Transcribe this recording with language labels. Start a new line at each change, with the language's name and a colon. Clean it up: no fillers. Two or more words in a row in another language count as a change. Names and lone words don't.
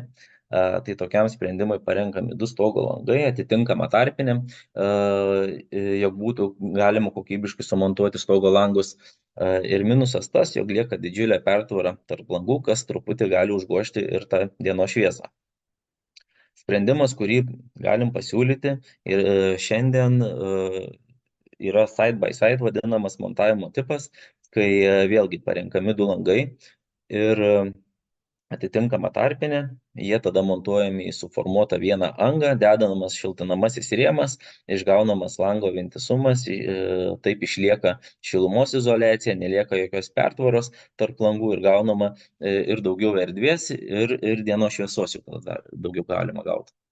Lithuanian: Tai tokiam sprendimui parenkami 2 stogo langai, atitinkama tarpinė, jog būtų galima kokybiškai sumontuoti stogo langus. Ir minusas tas, jog lieka didžiulė pertvara tarp langų, kas truputį gali užgožti ir tą dienos šviesą. Sprendimas, kurį galim pasiūlyti ir šiandien yra
English: side by side
Lithuanian: vadinamas montavimo tipas, kai vėlgi parenkami 2 langai ir atitinkama tarpinė, jie tada montuojami į suformuotą vieną angą, dedanamas šiltinamasis rėmas, išgaunamas lango vientisumas, taip išlieka šilumos izoliacija, nelieka jokios pertvaros tarp langų ir gaunama ir daugiau erdvės ir dienos šviesos jau tada daugiau galima gauti.